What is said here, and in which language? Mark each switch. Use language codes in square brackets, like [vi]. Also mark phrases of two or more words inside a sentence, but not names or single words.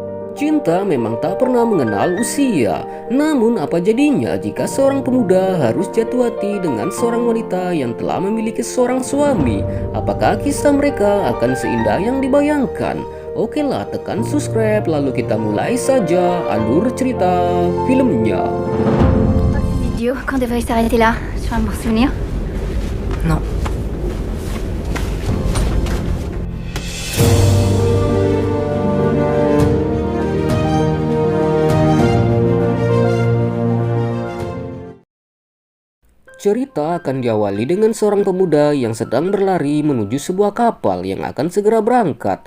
[id] Cinta memang tak pernah mengenal usia. Namun apa jadinya jika seorang pemuda harus jatuh hati dengan seorang wanita yang telah memiliki seorang suami? Apakah kisah mereka akan seindah yang dibayangkan? Oke lah, tekan subscribe lalu kita mulai saja alur cerita filmnya. [fr] C'est idiot, qu'on devrait s'arrêter là, sur un bon souvenir. Non. [id] Cerita akan diawali dengan seorang pemuda yang sedang berlari menuju sebuah kapal yang akan segera berangkat.